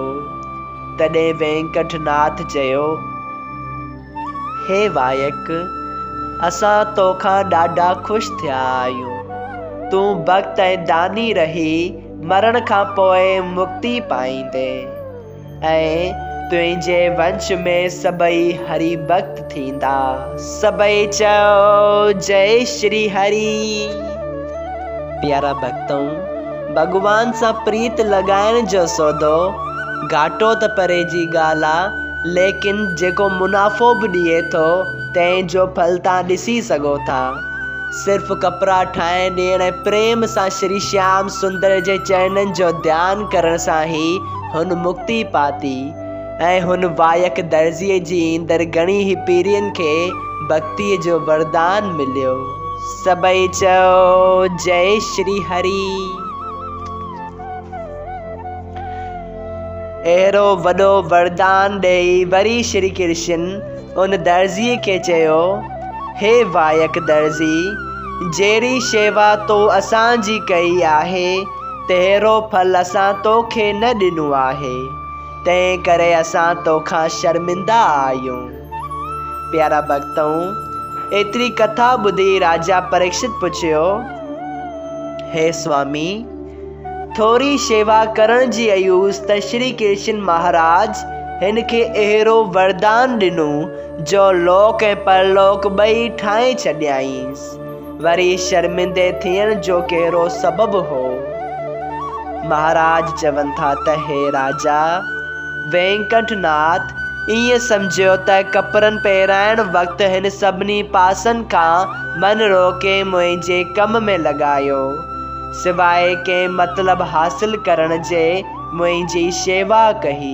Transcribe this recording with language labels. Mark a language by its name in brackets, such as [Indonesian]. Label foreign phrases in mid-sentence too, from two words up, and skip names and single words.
[Sindhi] तॾहिं वेंकटनाथ चयो, हे वायक, असां तोखां ॾाढा ख़ुशि थिया आहियूं। तूं भक्त ऐं दानी रही मरण खां पोइ मुक्ति पाईंदे ऐं तुंहिंजे वंश में सभई हरि भक्त थींदा। सभई चओ जय श्री हरि। प्यारा भक्तों, भगवान सां प्रीत लॻाइण जो सौदो घाटो त परे जी ॻाल्हि आहे, लेकिन जेको मुनाफ़ो बि ॾिए थो तंहिंजो फल तव्हां ॾिसी सघो था। सिर्फ़ कपिड़ा ठाहे ॾियण ऐं प्रेम सां श्री श्याम सुंदर जे चरणनि जो ध्यानु करण सां ई हुन मुक्ति पाती ऐं हुन वायक दर्जीअ जी ईंदड़ घणी ही पीढ़ियुनि खे भक्तीअ जो वरदान मिलियो। सभई चओ जय श्री हरि। अहिड़ो वॾो वरदान ॾेई वरी श्री कृष्ण उन दर्जीअ खे चयो, हे वायक दर्जी, जहिड़ी शेवा तो असांजी कई आहे तहिड़ो फल असां तोखे न ॾिनो आहे, तंहिं करे असां तोखां शर्मिंदा आहियूं। प्यारा भक्तों, एतिरी कथा ॿुधी राजा परीक्षित पुछियो, हे स्वामी, थोरी शेवा करण जी अयूस त श्री कृष्ण महाराज हिन खे अहिड़ो वरदान ॾिनो जो लोक ऐं परलोक ॿई ठाहे छॾियाईंसि। वरी शर्मिंदे थियण जो कहिड़ो सबबु हो? महाराज चवनि था त हे राजा वेंकटनाथ, ईअं सम्झियो त कपड़नि पहिराइण वक़्तु हिन सभिनी पासनि खां मन रोके मुंहिंजे कम में लॻायो, सिवाइ कंहिं मतिलबु हासिल करण जे मुंहिंजी शेवा कई।